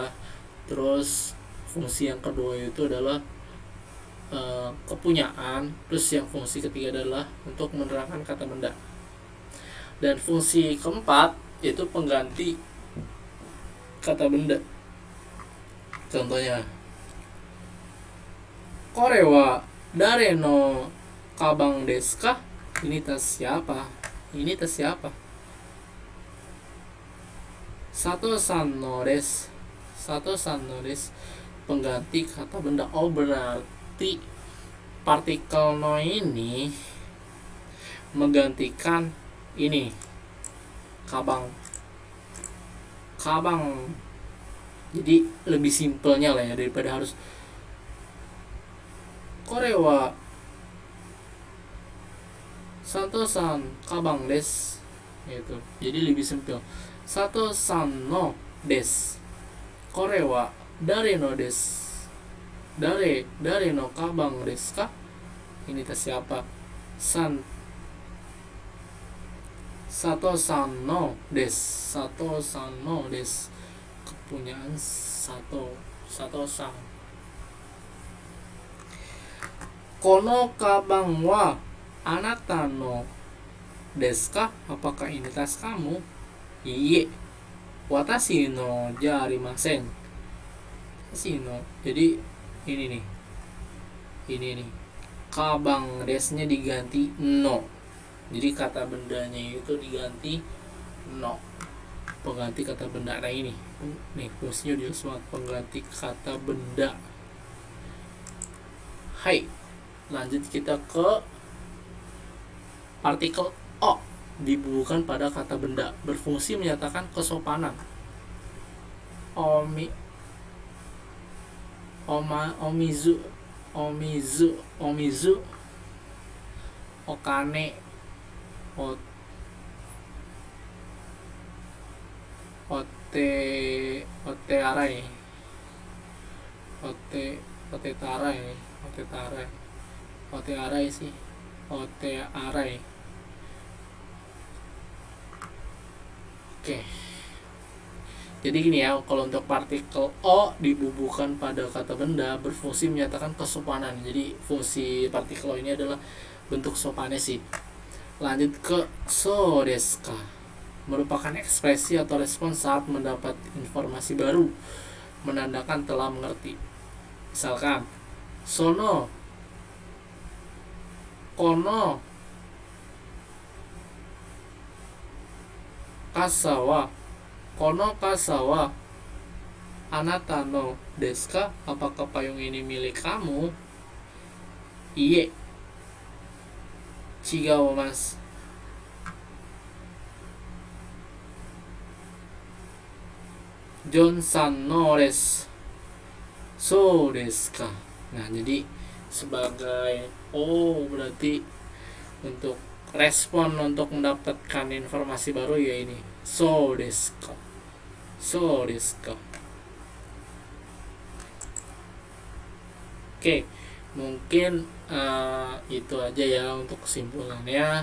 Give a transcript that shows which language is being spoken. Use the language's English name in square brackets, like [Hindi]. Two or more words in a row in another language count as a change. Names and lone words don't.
[Indonesian] Terus fungsi yang kedua itu adalah kepunyaan. Terus yang fungsi ketiga adalah untuk menerangkan kata benda. Dan fungsi keempat yaitu pengganti kata benda. Contohnya, [Japanese] これは誰のかばんですか? [Indonesian] Ini tas siapa? Ini tas siapa? [Japanese] Sato-san no desu. Sato-san no desu, [Indonesian] pengganti kata benda. Oh, berarti partikel no ini menggantikan ini kabang. Jadi lebih simpelnya lah ya, daripada harus [Japanese] これはSato-sanかばんです [Indonesian] gitu. Jadi lebih simpel. [Japanese] Sato-san no desu. これは誰のです. 誰のかばんですか? [Indonesian] Ini tas siapa? [Japanese] Sato-san no desu. Sato-san no desu, [Indonesian] kepunyaan Sato-san. [Japanese] このかばんはあなたのですか? [Indonesian] Apakah ini tas kamu? [Japanese] いいえ、私のじゃありません. 私の, [Indonesian] jadi ini nih kabang desnya diganti no, jadi kata bendanya itu diganti no, pengganti kata benda. Nah ini nih fungsinya jelas banget, pengganti kata benda. Hai, lanjut kita ke partikel o, dibubuhkan pada kata benda, berfungsi menyatakan kesopanan. [Japanese] お水、お金、お手洗い、お手洗い. [Indonesian] Oke. Jadi gini ya, kalau untuk partikel o dibubuhkan pada kata benda berfungsi menyatakan kesopanan. Jadi fungsi partikel o ini adalah bentuk sopannya sih. Lanjut ke [Japanese] そうですか, [Indonesian] merupakan ekspresi atau respon saat mendapat informasi baru, menandakan telah mengerti. Misalkan [Japanese] その、この、傘は、この傘はあなたのですか? [Indonesian] Apakah payung ini milik kamu? [Japanese] Iye, chigaumasu. Jon-san no desu. そうですか? [Indonesian] Nah, jadi sebagai berarti untuk respon untuk mendapatkan informasi baru ya ini. [Japanese] そうですか？そうですか? [Indonesian] Oke, mungkin itu aja ya untuk kesimpulannya.